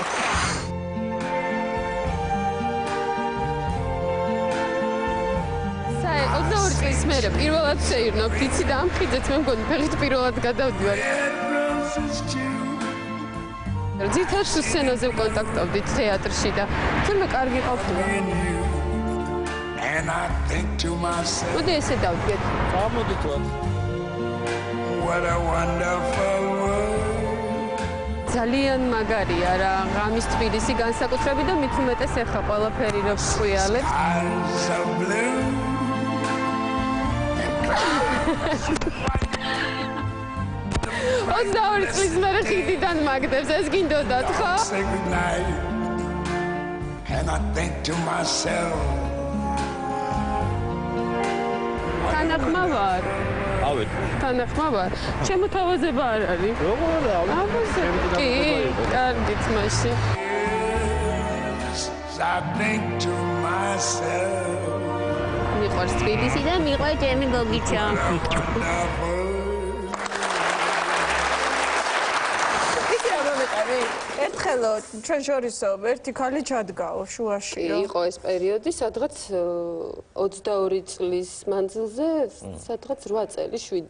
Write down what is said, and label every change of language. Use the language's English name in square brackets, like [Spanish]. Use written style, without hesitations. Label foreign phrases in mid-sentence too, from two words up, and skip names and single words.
[Georgian] საი 22 წლის მერე პირველად შეირნო ფიცი და ამ ფიცით მე მგონი ფეხით პირველად გადავდივარ. ძირითადად სცენაზე ვკონტაქტობდით თეატრში და თურმე კარგი ყოფილა. მოდი ესე დავდგეთ. გამოდით ვარ. [English] What a wonderful world. [Georgian] ძალიან მაგარია რა, ღამის თბილისი განსაკუთრებით და მით უმეტეს ეხა ყველაფერი რო ვშუიალებ. ორი წლის მერე ხიდიდან მაგდებს, ეს გინდოდათ, ხო? [English] And I think to myself. [Georgian] თანახმა ვარ. ავი. თანახმა ვარ. ჩემო თავაზება არ არის. როგორ რა? კი, კარგით მაშინ. [English] I think to myself. [Georgian] მიყვარს თბილისი და მიყვარს ჩემი გოგიჩა. ერთხელო ჩვენ შორისო ერთი ქალი ჩადგაო შუაში. იყო ეს პერიოდი, სადღაც 22 წლის მანძილზე, სადღაც 8 წელი 7.